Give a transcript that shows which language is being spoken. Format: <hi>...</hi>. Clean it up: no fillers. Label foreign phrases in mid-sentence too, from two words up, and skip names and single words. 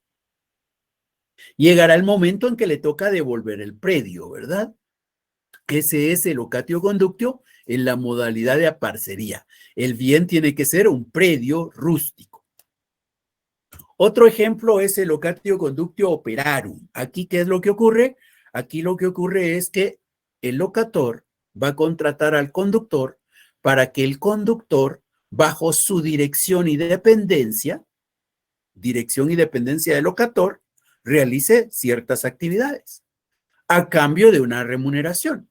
<es>Llegará el momento en que le toca devolver el predio, ¿verdad? Ese es el</es> <la>locatio conductio</la> <es>en la modalidad de parcería. El bien tiene que ser un predio rústico. Otro ejemplo es el</es> <la>locatio conductio operarum.</la> <es>Aquí, ¿qué es lo que ocurre? Aquí lo que ocurre es que el locator va a contratar al conductor para que el conductor bajo su dirección y dependencia del locator, realice ciertas actividades a cambio de una remuneración.</es>